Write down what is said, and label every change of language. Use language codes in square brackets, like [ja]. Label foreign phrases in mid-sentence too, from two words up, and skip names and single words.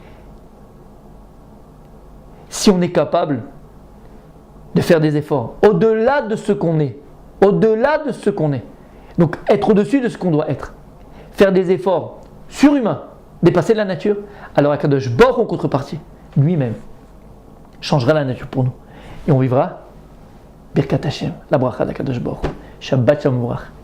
[fr] Si on est capable de faire des efforts, au-delà de ce qu'on est, donc être au-dessus de ce qu'on doit être, faire des efforts surhumains, dépasser la nature, alors [he] הקדוש ברוך הוא [fr] en contrepartie, lui-même, changera la nature pour nous. Et on vivra [he] ברכת השם, [fr] la bracha d' [he] הקדוש ברוך הוא. שבת שלום מבורך.